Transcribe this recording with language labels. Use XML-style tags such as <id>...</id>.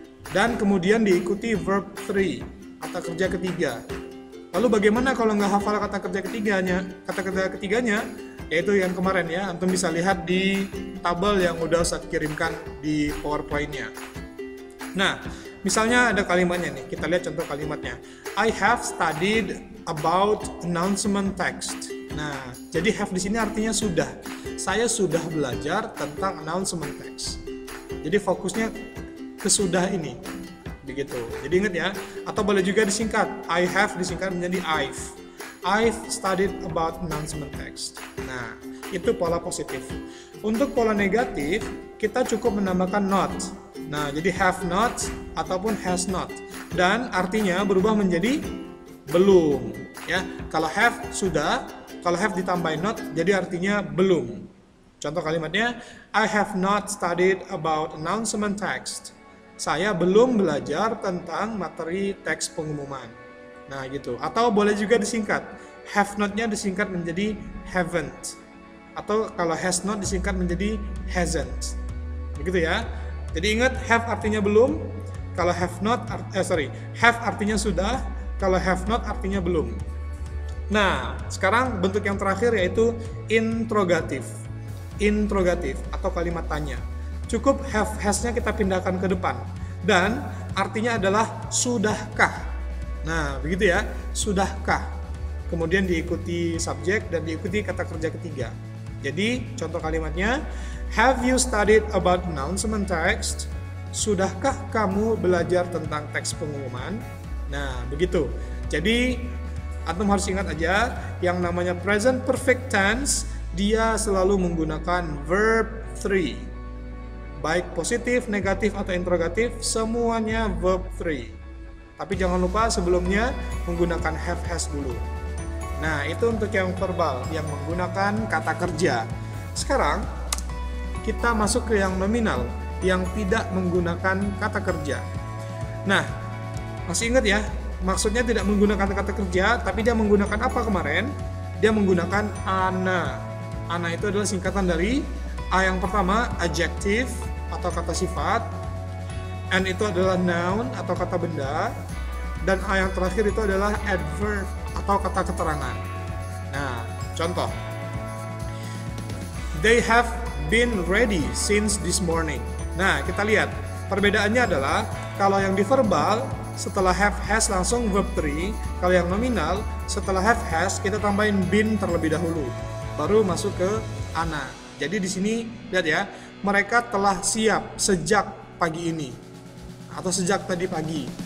<id>Dan kemudian diikuti verb 3, kata kerja ketiga. Lalu bagaimana kalau nggak hafal kata kerja ketiganya? Kata kerja ketiganya yaitu yang kemarin ya, antum bisa lihat di tabel yang udah saya kirimkan di PowerPoint-nya. Nah, misalnya ada kalimatnya nih, kita lihat contoh kalimatnya.</id> <en>I have studied about announcement text.</en> <id>Nah, jadi have di sini artinya sudah. Saya sudah belajar tentang announcement text. Jadi fokusnya ke sudah ini. Begitu. Jadi ingat ya, atau boleh juga disingkat.</id> <en>I have</en> <id>disingkat menjadi</id> <en>I've studied about announcement text.</en> <id>Nah, itu pola positif. Untuk pola negatif, kita cukup menambahkan not. Nah, jadi have not ataupun has not, dan artinya berubah menjadi belum. Ya, kalau have sudah, kalau have ditambah not, jadi artinya belum. Contoh kalimatnya,</id> <en>I have not studied about announcement text.</en> <id>Saya belum belajar tentang materi teks pengumuman. Nah, gitu. Atau boleh juga disingkat. Have not-nya disingkat menjadi haven't. Atau kalau has not disingkat menjadi hasn't. Begitu ya. Jadi ingat, have artinya belum, kalau have artinya sudah, kalau have not artinya belum. Nah, sekarang bentuk yang terakhir yaitu interrogatif. interrogatif atau kalimat tanya. Cukup have has-nya kita pindahkan ke depan. Dan artinya adalah sudahkah. Nah, begitu ya, sudahkah. Kemudian diikuti subjek dan diikuti kata kerja ketiga. Jadi, contoh kalimatnya,</id> <en>have you studied about announcement text?</en> <id>Sudahkah kamu belajar tentang teks pengumuman? Nah, begitu. Jadi, antum harus ingat aja, yang namanya present perfect tense, dia selalu menggunakan verb 3. Baik positif, negatif, atau interrogatif, semuanya verb 3. Tapi jangan lupa sebelumnya menggunakan have has dulu. Nah, itu untuk yang verbal, yang menggunakan kata kerja. Sekarang, kita masuk ke yang nominal, yang tidak menggunakan kata kerja. Nah, masih ingat ya, maksudnya tidak menggunakan kata kerja, tapi dia menggunakan apa kemarin? Dia menggunakan ana. Ana itu adalah singkatan dari A yang pertama, adjective atau kata sifat, N itu adalah noun atau kata benda, dan A yang terakhir itu adalah adverb atau kata keterangan. Nah, contoh.</id> <en>They have been ready since this morning.</en> <id>Nah, kita lihat perbedaannya adalah kalau yang di verbal setelah have has langsung verb 3, kalau yang nominal setelah have has kita tambahin been terlebih dahulu, baru masuk ke ana. Jadi di sini lihat ya, mereka telah siap sejak pagi ini atau sejak tadi pagi.</id>